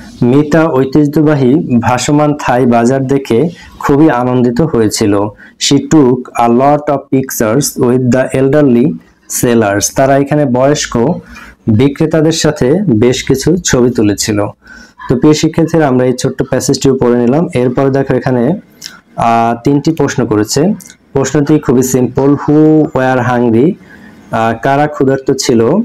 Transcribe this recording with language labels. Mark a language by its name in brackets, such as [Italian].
[Bangla] মিতা ঐতিহ্যবাহী ভাসমান থাই বাজার দেখে খুবই আনন্দিত হয়েছিল। [English] She took a lot of pictures with the elderly sellers. [Bangla] তারা এখানে বয়স্ক বিক্রেতাদের সাথে বেশ কিছু ছবি তুলেছিল। তো প্রিয় শিক্ষার্থীরা, আমরা এই ছোট্ট প্যাসেজটিও পড়ে নিলাম। এরপর দেখো, এখানে তিনটি প্রশ্ন করেছে। প্রশ্নটি খুবই সিম্পল। [English] Who were hungry? [Bangla] কারা ক্ষুধার্ত ছিল?